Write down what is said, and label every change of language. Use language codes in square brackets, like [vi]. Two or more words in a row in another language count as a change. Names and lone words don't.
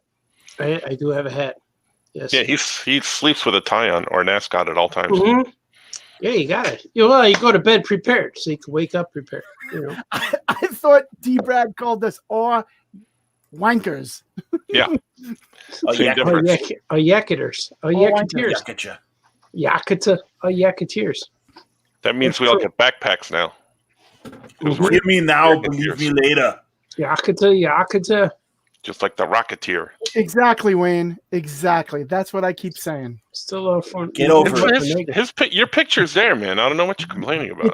[en] I do have a hat. Yes. Yeah, he sleeps with a tie on or an ascot at all times. Mhm. Yeah, you got it. You go to bed prepared, so you can wake up prepared. You know. I thought D-Brad called us all wankers. Yeah. Oh, Same yeah. difference. Yakaters. Oh, Yakateers. Yakata. Yakata. Oh, Yakateers. That means we all get backpacks now. Hear me now, Yakaters. believe me later. Yakata. Just like the Rocketeer. Exactly, Wayne. Exactly. That's what I keep saying. Still a lot of fun. Get over Your picture's there, man. I don't know what you're complaining about.